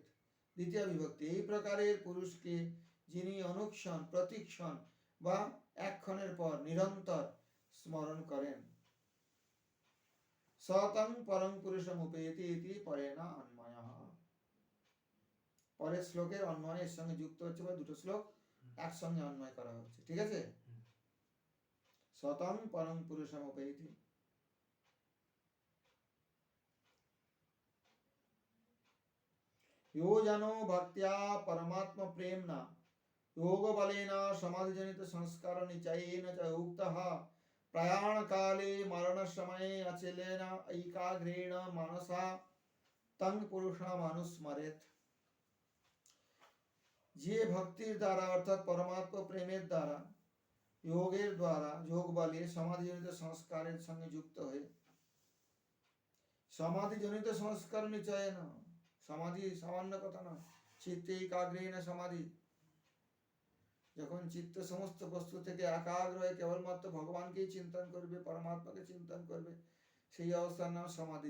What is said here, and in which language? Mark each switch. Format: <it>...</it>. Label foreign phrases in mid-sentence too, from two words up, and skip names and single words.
<bn>দ্বিতীয় বিভক্তি, এই প্রকারের পুরুষকে যিনি অনুক্ষণ, প্রতিক্ষণ বা একক্ষণের পর নিরন্তর স্মরণ করেন,</bn> <sa>সতং পরং পুরুষম উপেতি ইতি পরেনা অন্বয়ঃ।</sa> <bn>পরের শ্লোকের অন্বয়ের সঙ্গে যুক্ত হচ্ছে, বা দুটো শ্লোক একসঙ্গে অন্বয় করা হচ্ছে, ঠিক আছে?</bn> <sa>সতং পরং পুরুষম উপেতি, यो जनो भक्त्या परमात्म प्रेम्णा योग बलेन समाधिजनित संस्कार निचयेन च उक्तः प्रयाण काले मरण समये अचलेन एकाग्रेण मनसा तं पुरुषम अनुस्मरेत।</sa> <bn>যে ভক্তির দ্বারা অর্থাৎ পরমাত্ম প্রেমের দ্বারা, যোগের দ্বারা, যোগ বলে সমাধিজনিত সংস্কারের সঙ্গে যুক্ত হয়ে, সমাধিজনিত সংস্কার নিচয়ন, সমাধি সামান্য কথা নয়, চিত্তে একাগ্রেণ সমাধি, যখন চিত্ত সমস্ত বস্তু থেকে একাগ্র হয়ে কেবলমাত্র ভগবানকেই চিন্তন করবে, পরমাত্মাকে চিন্তন করবে, সেই অবস্থার নাম সমাধি।</bn>